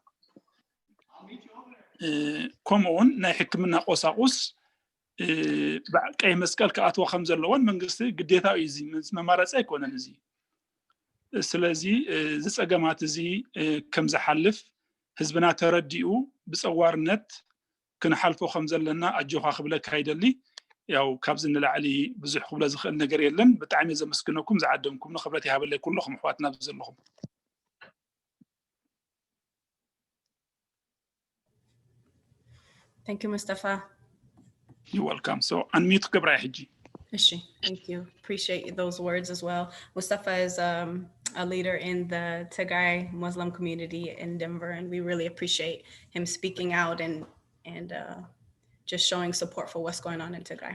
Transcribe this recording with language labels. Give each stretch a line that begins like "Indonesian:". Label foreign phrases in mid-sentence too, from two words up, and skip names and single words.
Tigrinya: ከምኡውን ናይ ሕክምና ቆሳቁስ ቀይ መስቀል ከኣትዎ ከም ዘለዎን መንግስቲ ግዴታ እዩ እዚ መማረፂ ኣይኮነን እዚ ስለዚ ዝጸገማት እዚ ከም ዝሓልፍ ህዝብና ተረዲኡ ብጸዋርነት ክንሓልፎ ከም ዘለና ኣጆኻ ክብለካ ይደሊ ያው ካብዚ ንላዕሊ ብዙሕ ክብለ ዝኽእል ነገር የለን ብጣዕሚ ዘመስግነኩም ዝዓደምኩም ንኽብረት ይሃበለይ ኩልኩም ኣሕዋትና ዘለኹም
English: Thank you, Mustafa. You're welcome. So, unmute Mcbride Hiji. Thank you. Appreciate those words as well. Mustafa is a leader in the Tigray Muslim community in Denver, and we really appreciate him speaking out and just showing support for what's going on in Tigray.